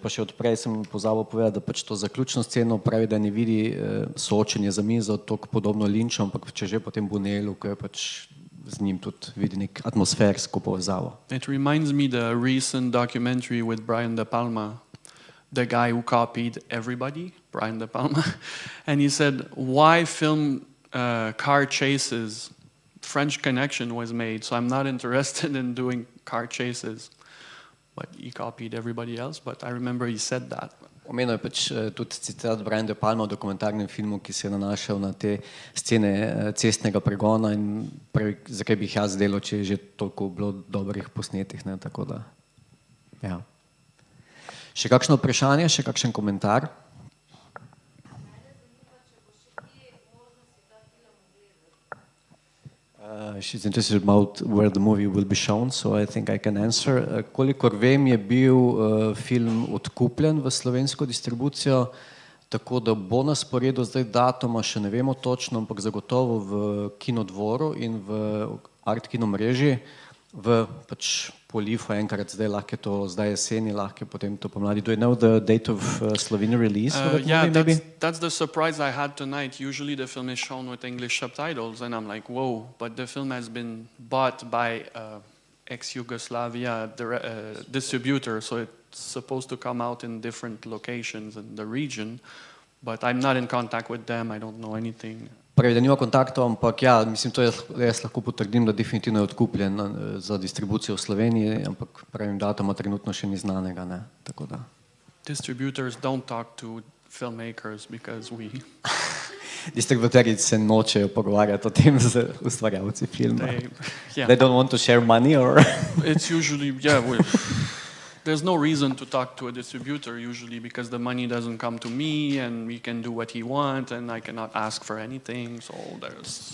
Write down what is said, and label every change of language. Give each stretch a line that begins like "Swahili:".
Slovenian: Pa še odprej sem pozabil povedati, da pač to zaključno sceno pravi, da ne vidi soočenje za mizo, toliko podobno Lynchu, ampak če že potem Buñuelu, ko je pač z njim tudi vidi nek atmosfersko povezavo.
English: It reminds me the recent documentary with Brian De Palma, the guy who copied everybody, Brian De Palma, and he said, why film car chases? French Connection was made, so I'm not interested in doing car chases. But he copied everybody else, but I remember he said that.
Slovenian: Omenil je pač tudi citat Brian De Palma v dokumentarnem filmu, ki se je nanašal na te scene cestnega pregona in pravi, zakaj bi jih jaz delal, če je že toliko bilo dobrih posnetih, ne, tako da, ja. Še kakšno vprašanje, še kakšen komentar?
English: She's interested about where the movie will be shown, so I think I can answer.
Slovenian: Kolikor vem, je bil film odkupljen v slovensko distribucijo, tako da bo na sporedu zdaj datuma, še ne vemo točno, ampak zagotovo v Kinodvoru in v Art Kino mreži, v pač po LIFFe enkrat zdaj, lahko je to zdaj jeseni, lahko je potem to pomladi.
English: Do you know the date of Slovenia release? Yeah, that's the surprise I had tonight. Usually the film is shown with English subtitles and I'm like, whoa, but the film has been bought by ex-Yugoslavia distributor, so it's supposed to come out in different locations in the region, but I'm not in contact with them, I don't know anything.
Slovenian: Pravi, da nima kontaktov, ampak ja, mislim, to jaz lahko potrdim, da definitivno je odkupljen za distribucijo v Sloveniji, ampak pravim, datuma trenutno še ni znanega, ne, tako da.
English: Distributors don't talk to filmmakers because we...
Slovenian: Distributerji se nočejo pogovarjati o tem z ustvarjalci filma.
English: Yeah. They don't want to share money or... It's usually, yeah, there's no reason to talk to a distributor usually because the money doesn't come to me and he can do what he wants and I cannot ask for anything, so there's...